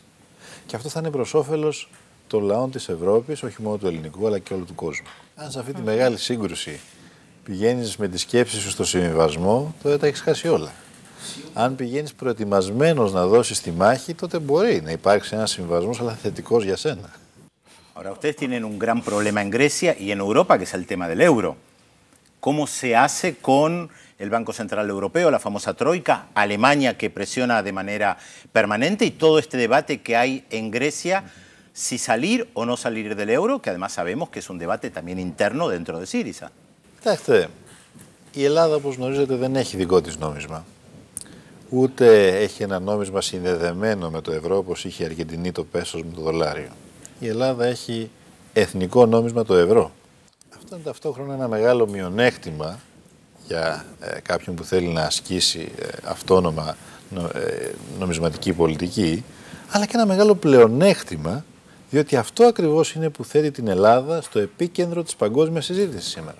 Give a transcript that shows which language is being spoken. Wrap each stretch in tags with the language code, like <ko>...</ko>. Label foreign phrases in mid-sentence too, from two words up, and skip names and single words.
<el>Και αυτό θα είναι προς όφελος των λαών της Ευρώπης, όχι μόνο του ελληνικού, αλλά και όλου του κόσμου. Αν σε αυτή τη μεγάλη σύγκρουση πηγαίνεις με τη σκέψη σου στο συμβιβασμό, τότε τα έχεις χάσει όλα. Αν πηγαίνεις προετοιμασμένος να δώσεις τη μάχη, τότε μπορεί να υπάρξει ένας συμβιβασμός, αλλά θετικός για σένα.</el> <es>Ahora, ustedes tienen un gran problema en Grecia y en Europa, que es el tema del euro. ¿Cómo se hace con el Banco Central Europeo, la famosa Troika, Alemania que presiona de manera permanente y todo este debate que hay en Grecia, si salir o no salir del euro, que además sabemos que es un debate también interno dentro de Syriza?</es> <el>Κοιτάξτε, η Ελλάδα, όπως γνωρίζετε, δεν έχει δικό της νόμισμα. Ούτε έχει ένα νόμισμα συνδεδεμένο με το ευρώ, όπως είχε η Αργεντινή το πέσος με το δολάριο. Η Ελλάδα έχει εθνικό νόμισμα το ευρώ. Αυτό είναι ταυτόχρονα ένα μεγάλο μειονέκτημα για κάποιον που θέλει να ασκήσει αυτόνομα νομισματική πολιτική, αλλά και ένα μεγάλο πλεονέκτημα, διότι αυτό ακριβώς είναι που θέτει την Ελλάδα στο επίκεντρο της παγκόσμιας συζήτησης σήμερα.</el>